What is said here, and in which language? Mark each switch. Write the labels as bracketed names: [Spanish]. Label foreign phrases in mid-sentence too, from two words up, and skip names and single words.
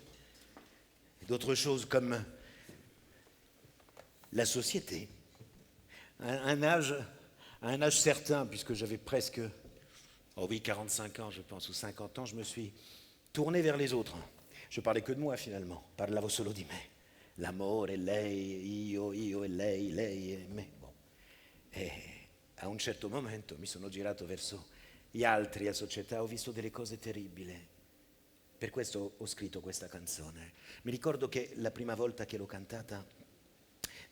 [French] D'autres choses comme la société. À un âge certain, puisque j'avais presque, oh oui, 45 ans, je pense, ou 50 ans, je me suis tourné vers les autres. Je parlais que de moi, finalement. [Italian] Parlavo solo di me. L'amore, lei, io e lei e me. Bon. E a un certo momento mi sono girato verso gli altri, la società, ho visto delle cose terribili. Per questo ho scritto questa canzone. Mi ricordo che la prima volta che l'ho cantata